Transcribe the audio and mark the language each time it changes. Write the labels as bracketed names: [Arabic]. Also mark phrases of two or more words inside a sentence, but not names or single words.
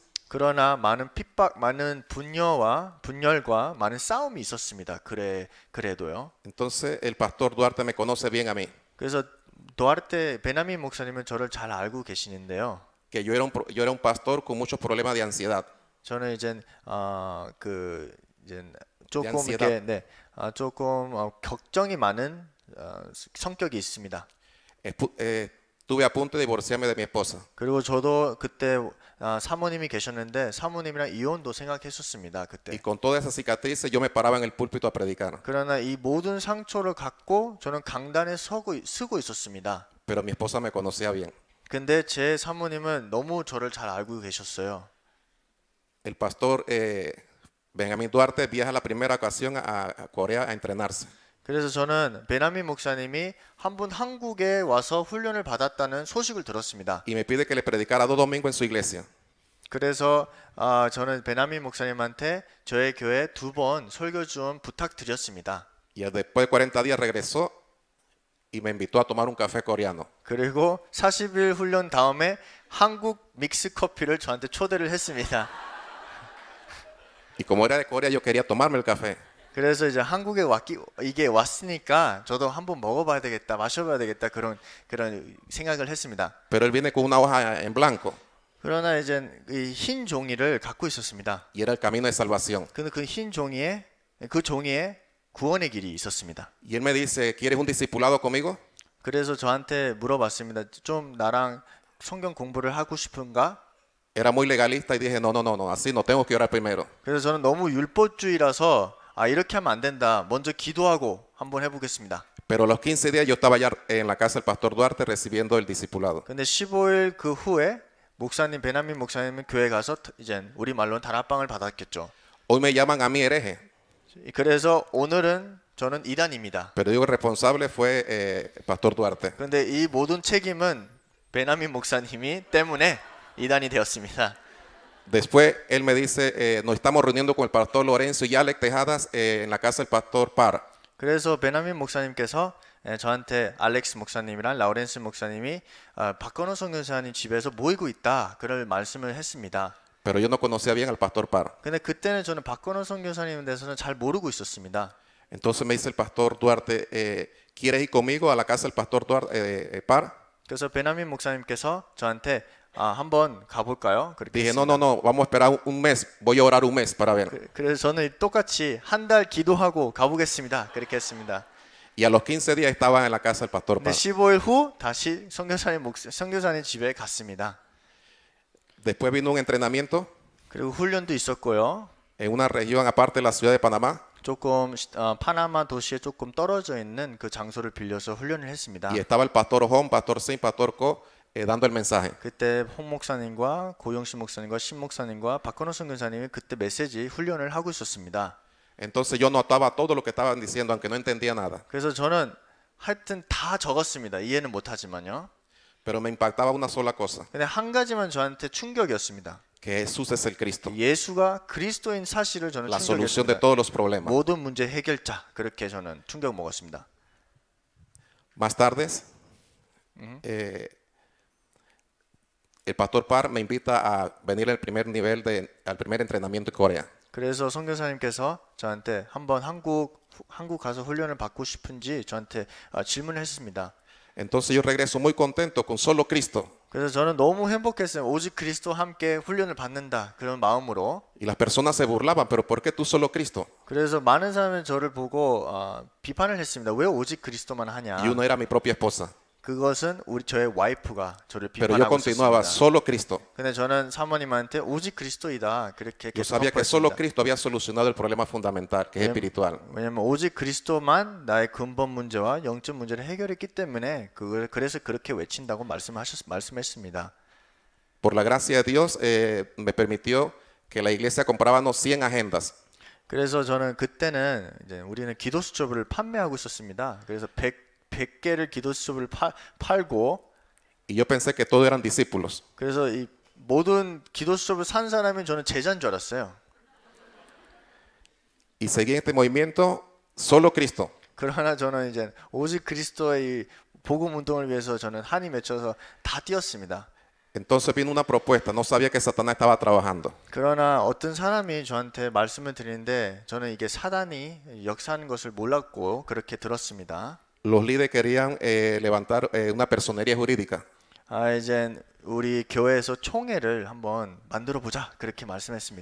[Korean] 그러나 많은 핍박, 많은 분열과 많은 싸움이 있었습니다. 그래도요. [Spanish] Entonces el pastor Duarte me conoce bien a mí. [Korean] 그래서 도아르테 베나민 목사님은 저를 잘 알고 계시는데요. [Spanish] Que yo era un pastor con muchos problemas de ansiedad. [Korean] 저는 이제 조금 ansiedad. 이렇게 조금 걱정이 많은 성격이 있습니다. [Spanish] Estuve a punto de divorciarme de mi esposa. [Korean] 그리고 저도 그때 사모님이 계셨는데 사모님이랑 이혼도 생각했었습니다. Y 그때. [Spanish] con todas esas cicatrices yo me paraba en el púlpito a predicar. [Korean] 그러나 이 모든 상처를 갖고 저는 강단에 쓰고 있었습니다. [Spanish] Pero mi esposa me conocía bien. [Korean] 근데 제 사모님은 너무 저를 잘 알고 계셨어요. [Spanish] El pastor Benjamín Duarte viaja la primera ocasión a Corea a entrenarse. [Korean] 그래서 저는 베나민 목사님이 한 분 한국에 와서 훈련을 받았다는 소식을 들었습니다. [Spanish] Y me pide que le predicara 2 domingos en su iglesia. [Korean] 그래서 저는 베나민 목사님한테 저의 교회 2번 설교 좀 부탁드렸습니다. [Spanish] Y después de 40 días regresó y me invitó a tomar un café coreano. [Korean] 그리고 40일 훈련 다음에 한국 믹스 커피를 저한테 초대를 했습니다. [Spanish] Y como era de Corea yo quería tomarme el café. [Korean] 그래서 이제 한국에 이게 왔으니까 저도 한번 먹어봐야 되겠다, 마셔봐야 되겠다 그런 생각을 했습니다. [Spanish] Pero él viene con una hoja en blanco [Korean] 그러나 이제 이 흰 종이를 갖고 있었습니다. [Spanish] y era el camino de salvación. [Korean] 근데 그 흰 종이에 구원의 길이 있었습니다. [Spanish] Y él me dice, ¿quieres un discipulado conmigo? [Korean] 그래서 저한테 물어봤습니다. 좀 나랑 성경 공부를 하고 싶은가? [Spanish] Era muy legalista y dije, no, así no tengo que orar primero. [Korean] 그래서 저는 너무 율법주의라서 이렇게 하면 안 된다. 먼저 기도하고 한번 해보겠습니다. [Spanish] Pero a los 15 días yo estaba ya en la casa del pastor Duarte recibiendo el discipulado. [Korean] 근데 15일 그 후에 베나민 목사님은 교회 가서 이제 우리 말로는 다락방을 받았겠죠. [Spanish] Hoy me llaman a mí hereje, [Korean] 그래서 오늘은 저는 이단입니다. [Spanish] pero digo el responsable fue el pastor Duarte. [Korean] 그런데 이 모든 책임은 베나민 목사님이 때문에 이단이 되었습니다. [Spanish] Después él me dice, nos estamos reuniendo con el pastor Lorenzo y Alex Tejadas en la casa del pastor Par. [Korean] 그래서 베나민 목사님께서 저한테 알렉스 목사님이랑 라우렌스 목사님이 박건호 선교사님 집에서 모이고 있다 그럴 말씀을 했습니다. [Spanish] Pero yo no conocía bien al pastor Par. [Korean] 근데 그때는 저는 박건호 선교사님에 대해서는 잘 모르고 있었습니다. [Spanish] Entonces me dice el pastor Duarte, ¿quieres ir conmigo a la casa del pastor Duarte, Par? [Korean] 그래서 베나민 목사님께서 저한테 한번 가볼까요? 그렇게 Dije, 했습니다. [Spanish] no, vamos a esperar un mes, voy a orar un mes para ver. [Korean] 그래서 저는 똑같이 한 달 기도하고 가보겠습니다. 그렇게 했습니다. [Spanish] Y a los 15 días estaba en la casa del pastor [Korean] 근데 Paz. 15일 후 다시 선교사님 집에 갔습니다. [Spanish] Después vino un entrenamiento [Korean] 그리고 훈련도 있었고요. [Spanish] en una región aparte de la ciudad de Panamá. [Korean] 조금 파나마 도시에 조금 떨어져 있는 그 장소를 빌려서 훈련을 했습니다. [Spanish] Y estaba el pastor Ojón, pastor Sim, pastor Co, dando el mensaje. [Korean] 그때 홍 목사님과 고영신 목사님과 신 목사님과 박건호 선교사님이 그때 메시지 훈련을 하고 있었습니다. [Spanish] Entonces yo notaba todo lo que estaban diciendo, aunque no entendía nada. [Korean] 그래서 저는 하여튼 다 적었습니다. 이해는 못하지만요. [Spanish] Pero me impactaba una sola cosa, [Korean] 근데 한 가지만 저한테 충격이었습니다. [Spanish] que Jesús es el Cristo, [Korean] 예수가 그리스도인 사실을 저는 [Spanish] la solución de [Korean] 충격이었습니다. [Spanish] todos los problemas. [Korean] 모든 문제 해결자 그렇게 저는 충격 먹었습니다. [Spanish] Más tarde, el pastor Par me invita a venir al primer nivel al primer entrenamiento en Corea. [Korean] 그래서 선교사님께서 저한테 한번 한국 가서 훈련을 받고 싶은지 저한테 질문을 했습니다. [Spanish] Entonces yo regreso muy contento con solo Cristo. [Korean] 그래서 저는 너무 행복했어요. 오직 그리스도 함께 훈련을 받는다 그런 마음으로. [Spanish] Y las personas se burlaban, pero ¿por qué tú solo Cristo? [Korean] 그래서 많은 사람이 저를 보고 비판을 했습니다. 왜 오직 그리스도만 하냐? [Spanish] Y uno era mi propia esposa. [Korean] 그것은 저의 와이프가 저를 [Spanish] Pero yo [Korean] 비판하고 continuaba 있었습니다. [Spanish] solo Cristo. [Korean] 근데 저는 사모님한테 오직 그리스도이다 그렇게 Yo 계속 [Spanish] sabía que solo [Korean] 선포했습니다. [Spanish] Cristo había solucionado el problema fundamental, que es espiritual. [Korean] 왜냐면 오직 그리스도만 나의 근본 문제와 영적 문제를 해결했기 때문에 그래서 그렇게 외친다고 말씀했습니다. [Spanish] Por la gracia de Dios, me permitió que la iglesia compráramos 100 agendas. [Korean] 그래서 저는 그때는 이제 우리는 기도 수첩을 판매하고 있었습니다. 그래서 100개를 기도 수첩을 팔고 [Spanish] Y yo pensé que todos eran discípulos. [Korean] 그래서 이 모든 기도 수첩을 산 사람이 저는 제자인 줄 알았어요. [Spanish] Y seguí en este movimiento solo Cristo. [Korean] 그러나 저는 이제 오직 그리스도의 복음 운동을 위해서 저는 한이 맺혀서 다 뛰었습니다. [Spanish] Entonces vino una propuesta, no sabía que Satanás estaba trabajando. [Korean] 그러나 어떤 사람이 저한테 말씀을 드리는데 저는 이게 사단이 역사하는 것을 몰랐고 그렇게 들었습니다. [Spanish] Los líderes querían levantar una personería jurídica. [Korean] 이제 우리 교회에서 총회를 한번 만들어 보자 그렇게 말씀했습니다.